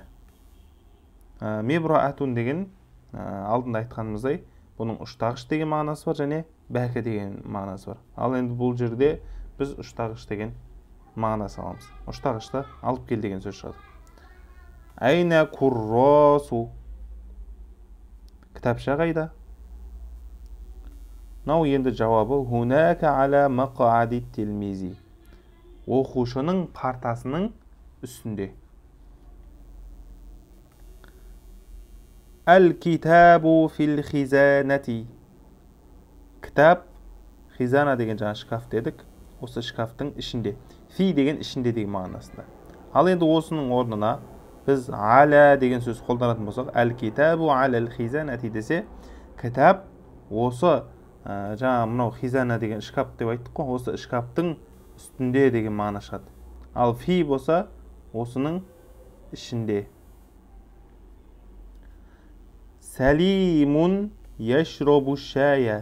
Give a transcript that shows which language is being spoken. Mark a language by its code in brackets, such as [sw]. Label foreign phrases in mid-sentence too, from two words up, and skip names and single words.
[kk] Мибраатун деген алдында айтқанымыздай, бұның ұштағыш деген мағынасы бар және бәкі деген мағынасы бар. Ал енді бұл жерде біз ұштағыш деген мағынасы аламыз. Ұштағышты алып кел деген сөз шығады. [ar] أين الكراسة. [kk] Кітапша қайда? Нау енді жауабы [ar] هناك على مقعد التلميذ. [kk] Оқушының партасының үстінде. [ar] الكتاب في الخزانة. [kk] Кітап, хизана деген жаңа шкаф дедік. Осы шкафтың ішінде. Фи деген ішінде деген мағынасында. Ал енді осының орнына біз аля деген сөз қолданатын болсақ, [ar] الكتاب على الخزانة [kk] десе, кітап осы жаңа мынау хизана деген шкаф деп айттық қой, осы шкафтың үстінде деген мағына шығады. Ал фи болса, осының ішінде. [ar] سالم يشرب شايا.